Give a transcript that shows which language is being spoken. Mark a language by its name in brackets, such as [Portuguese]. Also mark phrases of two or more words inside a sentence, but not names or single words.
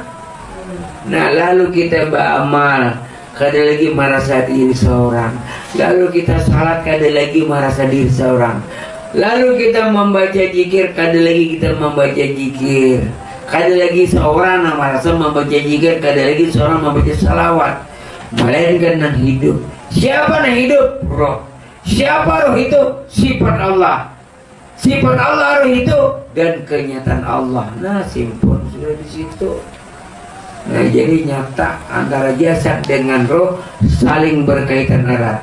[Indonesian] Nah lalu kita beramal, kada lagi merasa diri seorang. Lalu kita salat, kada lagi merasa diri seorang. Lalu kita membaca zikir, kada lagi kita membaca zikir. Kada lagi seorang yang merasa membaca zikir, kada lagi seorang membaca salawat. Melainkan yang hidup. Siapa yang hidup? Roh. Siapa roh itu? Sifat Allah. Sifat Allah roh itu dan kenyataan Allah. Nah simpul sudah di situ. Nah jadi nyata antara jasad dengan roh saling berkaitan erat.